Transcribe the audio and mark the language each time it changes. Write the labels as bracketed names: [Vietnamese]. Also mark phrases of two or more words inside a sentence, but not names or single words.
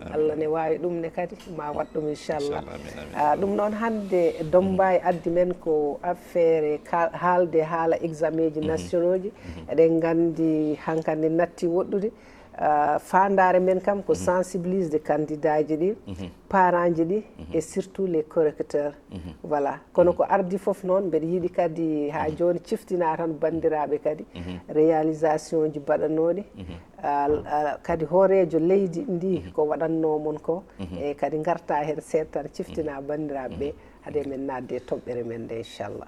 [Fula] Allah ne wawi ɗum ne kadi ma wat ɗum inchallah ɗum noon hande Dombaye addi men ko affaire haalde haala examen ji nationaux ji eɗen gandi hankkandi natti woɗɗude fandare men kam ko sensibilise candidat ji ɗi parents ji ɗi [French] et surtout les correcteurs voilà [Fula] kono ko ardi foof noon mbeɗa yiiɗi kadi ha joni ciftina tan bandiraɓe kadi réalisation ji baɗanoɗi kadi hoorejo leydi ndi ko waɗannomon ko e kadi garta hen seeɗa tan ciftina bandiraɓe ɓe haade men nadde e toɓɓere men nde inchallah